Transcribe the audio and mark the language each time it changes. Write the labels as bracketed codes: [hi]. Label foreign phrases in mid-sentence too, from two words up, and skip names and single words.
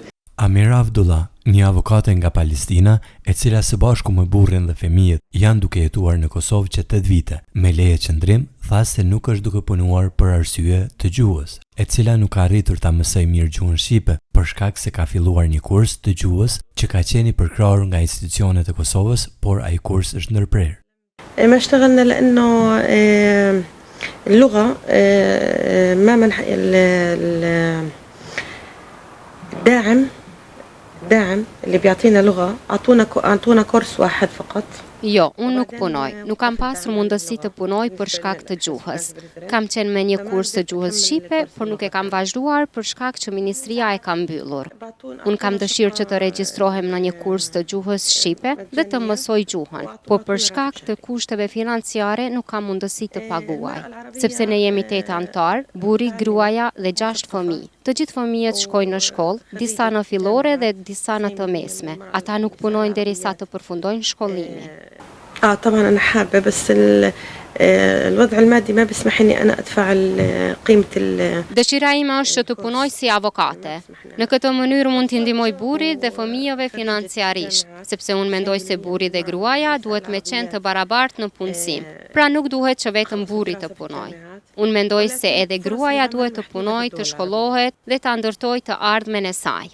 [sq] Amira Abdullah, një avokate nga Palestina, e cila së bashku me burrin dhe fëmijët janë duke jetuar në Kosovë që 8 vite, me leje qëndrim, tha se nuk është duke punuar për arsye të gjuhës, e cila nuk ka arritur ta mësoj mirë gjuhën shqipe për shkak se ka filluar një kurs të gjuhës që ka qenë i përkrahur nga institucionet e Kosovës, por ai kurs është ndërprerë. [ar] ما اشتغلنا لأنه اللغة ما منح الداعم اللي بيعطينا لغة أعطونا كورس واحد فقط. [sq] Jo, unë nuk punoj. Nuk kam pasur mundësi të punoj për shkak të gjuhës. Kam qenë me një kurs të gjuhës shqipe, por nuk e kam vazhduar për shkak që ministria e ka mbyllur. Unë kam dëshirë që të regjistrohem në një kurs të gjuhës shqipe dhe të mësoj gjuhën, por për shkak të kushteve financiare nuk kam mundësi të paguaj. Sepse ne jemi 8 antar, burri, gruaja dhe 6 fëmijë. Të gjithë fëmijët shkojnë në shkollë, disa në fillore dhe disa në të mesme. Ata nuk punojnë derisa të përfundojnë shkollimin. [ar] طبعا أنا حابة بس الوضع المادي ما بيسمح لي أنا أدفع قيمة [sq] Dëshira ime është që të punoj si avokate. Në këtë mënyrë mund t'i ndihmoj burrit dhe fëmijëve financiarisht, sepse unë mendoj se burri dhe gruaja duhet me qenë të barabartë në punësim. Pra nuk duhet që vetëm burri të punoj. Unë mendoj se edhe gruaja duhet të punoj, të shkollohet dhe të ndërtoj të ardhmen e saj.